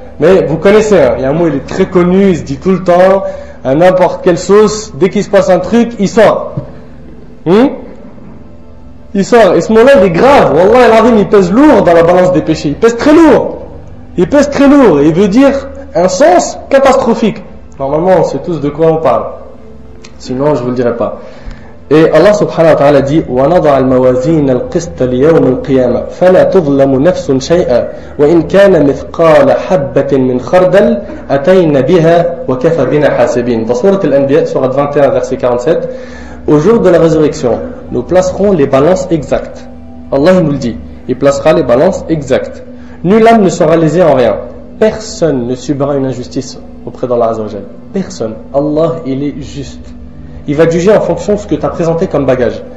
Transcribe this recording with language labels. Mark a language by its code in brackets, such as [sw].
[fr] Mais vous connaissez, hein, il y a un mot, il est très connu, il se dit tout le temps, à n'importe quelle sauce, dès qu'il se passe un truc, il sort. Il sort. Et ce mot-là, il est grave. [ar] Wallah al-azim, [fr] il pèse lourd dans la balance des péchés. Il pèse très lourd. Il pèse très lourd. Et il veut dire un sens catastrophique. Normalement, on sait tous de quoi on parle. Sinon, je ne vous le dirai pas. Et Allah subhanahu wa ta'ala dit [ar] وَنَضَعَ الْمَوَازِينَ الْقِسْطَ لِيَوْمِ الْقِيَامَةِ فَلَا تُظْلَمُ نَفْسٌ شَيْئًا وَإِنْ كَانَ مِثْقَالَ حَبَّةٍ مِنْ خَرْدَلٍ أَتَيْنَا بِهَا وَكَفَى بِنَا حَاسِبِينَ. [fr] Dans Sourate Al-Anbiya, Sourate 21, verset 47, au jour de la résurrection, nous placerons les balances exactes. Allah il nous le dit, il placera les balances exactes. Nulle âme ne sera lésée en rien. Personne ne subira une injustice auprès d'Allah Azza wa Jal. Personne. Allah, il est juste. Il va juger en fonction de ce que tu as présenté comme bagage.